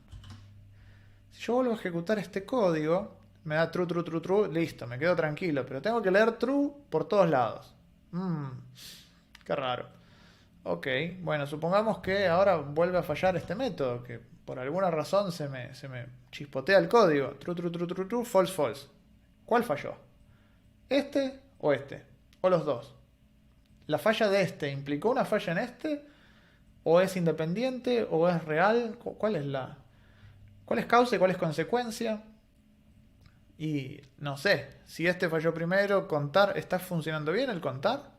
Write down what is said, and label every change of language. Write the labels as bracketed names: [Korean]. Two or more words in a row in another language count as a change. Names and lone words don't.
[Spanish] Si yo vuelvo a ejecutar este código, me da [English] true, true, true, true, [Spanish] listo, me quedo tranquilo, pero tengo que leer true por todos lados. Qué raro. Ok, bueno, supongamos que ahora vuelve a fallar este método, que por alguna razón se me chispotea el código. [English] True, true, true, true, true, false, false. [Spanish] ¿Cuál falló? ¿Este o este? ¿O los dos? ¿La falla de este implicó una falla en este? ¿O es independiente? ¿O es real? ¿Cuál es causa y cuál es consecuencia? Y no sé, si este falló primero, contar, ¿está funcionando bien el contar?